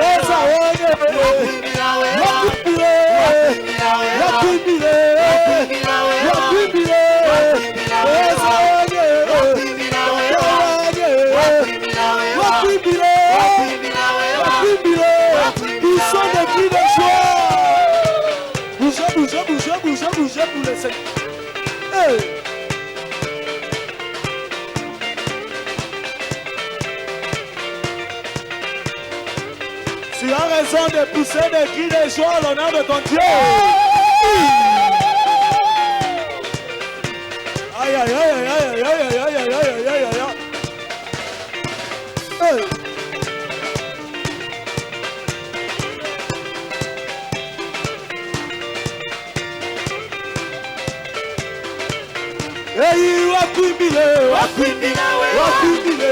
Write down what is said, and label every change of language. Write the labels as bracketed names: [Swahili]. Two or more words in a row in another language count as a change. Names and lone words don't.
[Swahili] Eza wewe. Wakuimbila wewa. Wakuimbile. Wakuimbila wewa. Wakuimbile. Wakuimbila wewa. Wakuimbile. Wakuimbila wewa. Eza wewe. Wakuimbila wewa. Wakuimbila wewa. Wakuimbile. Wakuimbila wewa. Wakuimbile. Wakuimbila [French] Ils sont [Swahili] wewa. [French] des cris de joie. Bougez, bougez, bougez, bougez, bougez pour les cinq. Hey. Tu as raison de pousser des cris de joie à l'honneur de ton Dieu. Aïe, aïe, aïe, aïe, aïe, aïe, aïe, aïe, aïe, aïe, aïe. [Swahili] Hey. Hey, wakuimbile, Wakuimbila wewa. wakuimbile,